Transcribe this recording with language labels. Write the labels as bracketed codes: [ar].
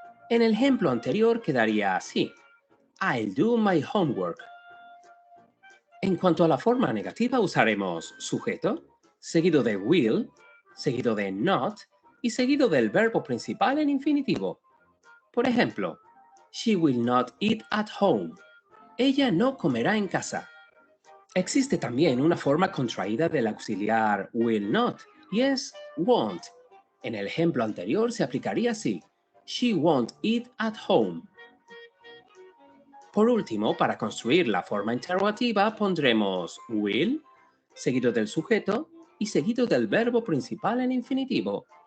[es] En el ejemplo anterior quedaría así: [en] I'll do my homework. [es] En cuanto a la forma negativa usaremos sujeto, seguido de will, seguido de not, y seguido del verbo principal en infinitivo. Por ejemplo, [en] She will not eat at home. [es] Ella no comerá en casa. Existe también una forma contraída del auxiliar will not, y es won't. En el ejemplo anterior se aplicaría así: [en] She won't eat at home. [es] Por último, para construir la forma interrogativa pondremos will, seguido del sujeto, y seguido del verbo principal en infinitivo.